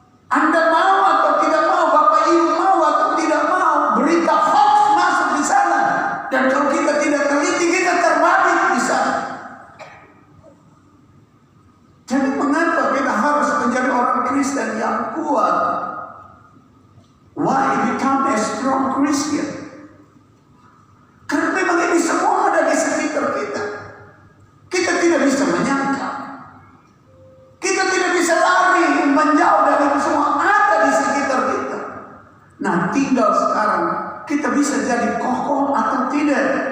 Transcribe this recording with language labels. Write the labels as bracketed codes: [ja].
[id] Anda mau atau tidak mau, Bapak Ibu mau atau tidak mau, berita hoax masuk di sana. Dan kalau kita tidak teliti, kita terbalik di sana. Jadi mengapa kita harus menjadi orang Kristen yang kuat? [en] Why become a strong Christian? [id] Karena memang ini semua ada di sekitar kita. Kita tidak bisa menyangka. Kita tidak bisa lari menjauh dari semua ada di sekitar kita. Nah, tinggal sekarang kita bisa jadi kokoh atau tidak.